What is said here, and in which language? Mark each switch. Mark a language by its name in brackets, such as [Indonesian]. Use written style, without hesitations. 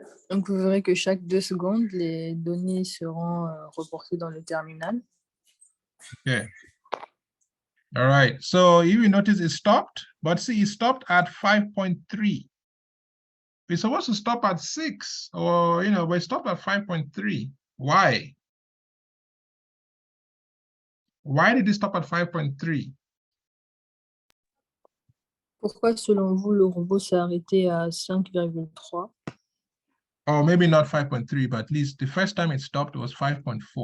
[French] Donc, vous verrez que chaque 2 secondes, les données seront reportées dans le terminal. [English] Okay. All right. So you will notice it stopped, but see, it stopped at 5.3. We're supposed to stop at 6, or we stopped at 5.3. Why? Why did it stop at 5.3? [French] Pourquoi, selon vous, le robot s'est arrêté à 5,3? [English] Or maybe not 5.3, but at least the first time it stopped was 5.4.